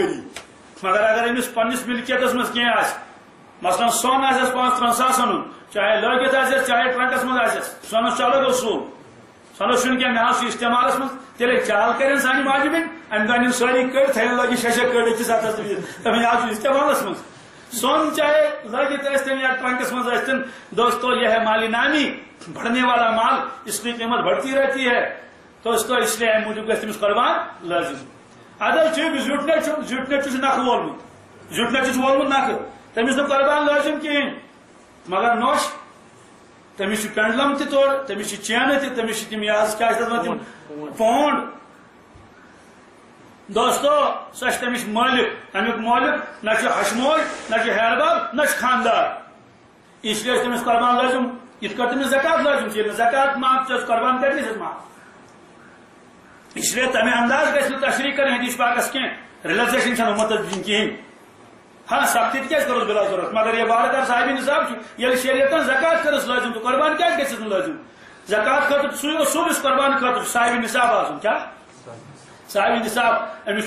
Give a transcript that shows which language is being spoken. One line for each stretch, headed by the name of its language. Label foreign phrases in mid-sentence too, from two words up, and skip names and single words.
Kashmiri: ؤری مگر اگر أمِس پننِس ملکیتس منٛز کینٛہہ آسہِ مثلاً سۄن آسٮ۪س 5-3 ساس اَنُن چاہے لٲگِتھ آسٮ۪س چاہے ٹرنکس منٛز آسٮ۪س سۄنس چھُ الگ اصوٗل سۄنس چھُنہٕ کینٛہہ مےٚ حظ چھُ استعمالس منٛز تیٚلے چال کرن سانہِ ماجہِ بیٚنہِ امہِ دۄہ نِن سٲری کٔڑۍ تھٲیِن لٲگِتھ 6 کٔڑۍ أکِس ہتس دپان یہِ حظ چھُ استعمالس منٛز سون چاہے لگت ٲسۍتن یا ٹرنکس منٛز ٲسۍتن
Urdu: دوستو یہ ہے مال نامی بڑھنے والا مال اس کی قیمت بڑھتی رہتی ہے دوستو اس لیے
Kashmiri: موجود گژھِ تٔمِس قربان لازم ادل زیُٹھنہِ چھُ نکھٕ وولمُت زیُٹھنہِ چھُ وولمُت نکھٕ تٔمِس نہٕ قربان لازم کِہیٖنۍ مگر نوش تٔمِس چھُ پینڈلم تہِ تورٕ تٔمِس چھِ چینہٕ تہِ تٔمِس چھِ تِم یہِ حظ کیٛاہ چھِ تتھ وَنان تِم پونڈ دوستو سۄ چھِ تٔمِس مٲلِک امیُک مٲلِک نہ چھُ ہشمول نہ چھُ ہیرباب نہ چھُ خاندار
Urdu: اس لیے
Kashmiri: تٔمِس قربان لازم یِتھ کٔٹھۍ تٔمِس زکات لازم چھِ ییٚلہِ نہٕ زکات معاف چھِ قربان کَتہِ گژھٮ۪س معاف
Urdu: اس لیے
Kashmiri: تمہِ انداز گژھِ نہٕ تشریح کرٕنۍ حدیث پاکس کینٛہہ ریلیکسیشن چھنہٕ اُمتس دِنۍ کِہیٖنۍ ہاں سختی تہِ کیٛازِ کٔرٕس بلا ضروٗرت مگر یہِ وارٕ صاحبِ نصاب چھُ ییٚلہِ شریعتن زکات کٔرٕس لٲزم تہٕ قربان کیٛازِ گژھٮ۪س نہٕ لٲزم زکات خٲطرٕ سُے اصوٗل یُس قربان خٲطرٕ چھُ صاحبِ نصاب آسُن کیٛاہ صاحبِ نصاب أمِس چھُ